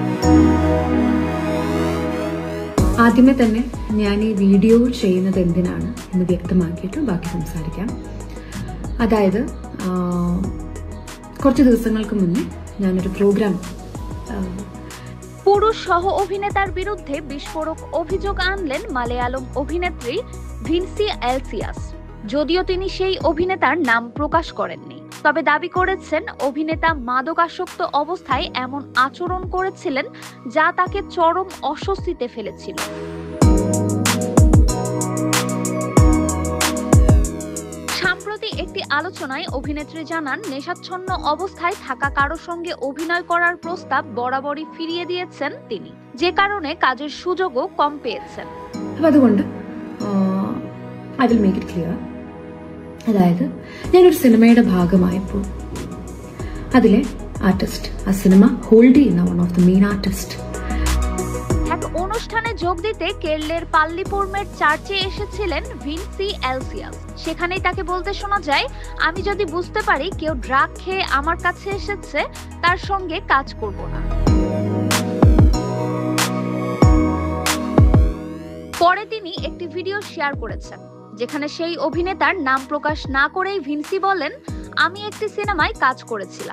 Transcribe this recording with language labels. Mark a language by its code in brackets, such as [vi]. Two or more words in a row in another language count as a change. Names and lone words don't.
[ml] ആദ്യമേ തന്നെ ഞാൻ ഈ വീഡിയോ ചെയ്യുന്നത് എന്തിനാണ് എന്ന് വ്യക്തമാക്കിയിട്ട് ബാക്കി സംസാരിക്കാം. അതായത് കുറച്ച് ദിവസങ്ങൾക്ക് മുന്നേ ഞാനൊരു പ്രോഗ്രാം [bn] পুরুষ সহ অভিনেতার বিরুদ্ধে বিস্ফোরক অভিযোগ আনলেন মালয়ালম অভিনেত্রী ভিনসি এলসিয়াস। যদিও তিনি সেই অভিনেতার নাম প্রকাশ করেননি, তবে দাবি করেছেন অভিনেতা মাদকাসক্ত অবস্থায় এমন আচরণ করেছিলেন যা তাকে চরম অস্বস্তিতে ফেলেছিল। সম্প্রতি একটি আলোচনায় অভিনেত্রী জানান, নেশাচ্ছন্ন অবস্থায় থাকা কারো সঙ্গে অভিনয় করার প্রস্তাব বরাবরই ফিরিয়ে দিয়েছেন তিনি, যে কারণে কাজের সুযোগও কম পেয়েছেন। [ml] അതുകൊണ്ട് [en] I will make it clear. [ml] അതായത് ഞാനൊരു സിനിമയുടെ ഭാഗമായപ്പോൾ അതിലെ ആർട്ടിസ്റ്റ്, ആ സിനിമ ഹോൾഡ് ചെയ്യുന്ന [en] one of the main artist, [bn] এক অনুষ্ঠানে যোগ দিতে কেরলের পাল্লিপুরমের চার্চে এসেছিলেন ভিনসি এলসিয়াস। সেখানেই তাকে বলতে শোনা যায়, আমি যদি বুঝতে পারি কেউ ড্রাগ খেয়ে আমার কাছে এসেছে, তার সঙ্গে কাজ করব না। পরে তিনি একটি ভিডিও শেয়ার করেছেন যেখানে সেই অভিনেতার নাম প্রকাশ না করেই ভিনসি বলেন, আমি একটি সিনেমায় কাজ করেছিলাম।